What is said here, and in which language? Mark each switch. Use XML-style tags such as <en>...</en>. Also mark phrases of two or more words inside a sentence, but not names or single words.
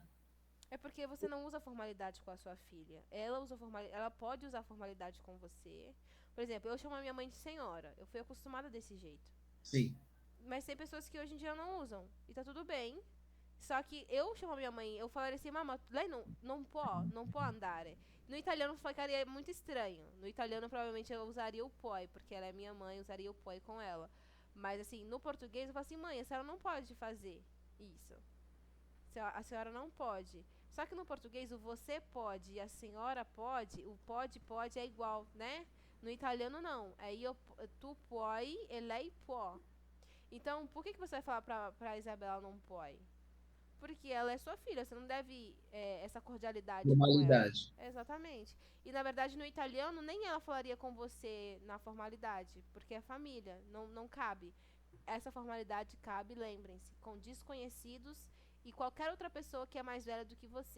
<pt>É porque você não usa formalidade com a sua filha. Ela pode usar formalidade com você. Por exemplo, eu chamo a minha mãe de senhora. Eu fui acostumada desse jeito. Sim. Mas tem pessoas que hoje em dia não usam. E tá tudo bem. Só que eu chamo a minha mãe, eu falaria assim,</pt> <it>mamma, lei não può andare.</it> <pt>No italiano ficaria muito estranho. No italiano provavelmente eu usaria o puoi, porque ela é minha mãe, eu usaria o puoi com ela. Mas assim, no português eu falo assim, mãe, a senhora não pode fazer isso. A senhora não pode. Só que no português o você pode e a senhora pode, o pode é igual, né? No italiano não. É</pt> <it>io, tu puoi e lei può.</it> <pt>Então, por que você vai falar pra Isabela não puoi? Porque ela é sua filha, você não deve essa cordialidade com ela. Formalidade. Exatamente. E na verdade no italiano nem ela falaria com você na formalidade, porque é família, não cabe. Essa formalidade cabe, lembrem-se, com desconhecidos e qualquer outra pessoa que é mais velha do que você.</pt>